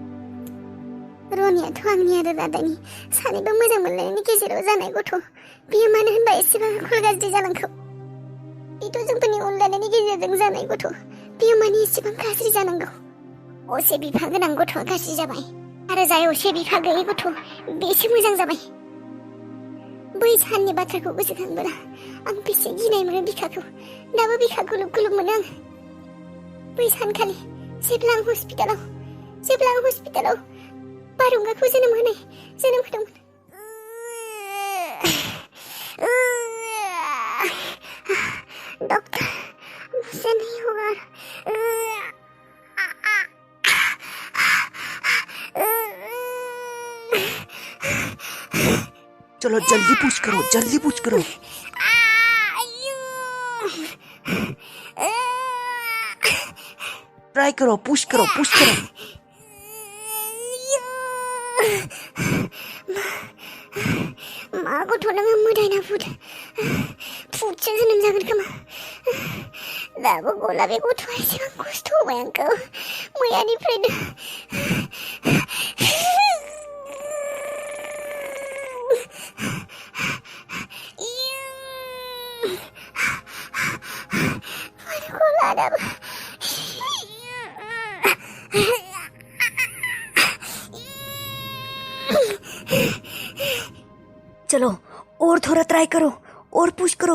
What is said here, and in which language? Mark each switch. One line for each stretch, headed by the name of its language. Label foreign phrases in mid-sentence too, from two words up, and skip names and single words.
Bodo: रनियाथ' आंनि आरो रादानि सानैबो मोजां मोनलायनायनि गेजेराव जानाय गथ' बियो मानो होनबा एसेबां आखल गाज्रि जानांगौ बेथ' जोंफोरनि अनलायनायनि गेजेरजों जानाय गथ' बियो माने एसेबां गाज्रि जानांगौ असे बिफा गोनां गथ'आ गाज्रि जाबाय आरो जाय असे बिफा गैयै गथ' बेसो मोजां जाबाय बै साननि बाथ्राखौ गोसोखांबोला आं बेसे गिनाय मोनो बिखाखौ दाबो बिखा गुलुब मोनो आं बै सानखालि जेब्ला आं हस्पिटालाव बारहुंखाखौ जोनोम होदोंमोन
Hindi: डॉक्टर मुझसे नहीं होगा चलो जल्दी पुश करो ट्राई करो पुश करो
Bodo: मा गथ' नोङो मोदायना फुटसो जोनोम जागोन खोमा दाबो गला बे गथ'आ एसेबां खस्थ' होबाय आंखौ मैयानिफ्रायनो गला दाबो
Hindi: चलो और थोड़ा ट्राई करो और पुश करो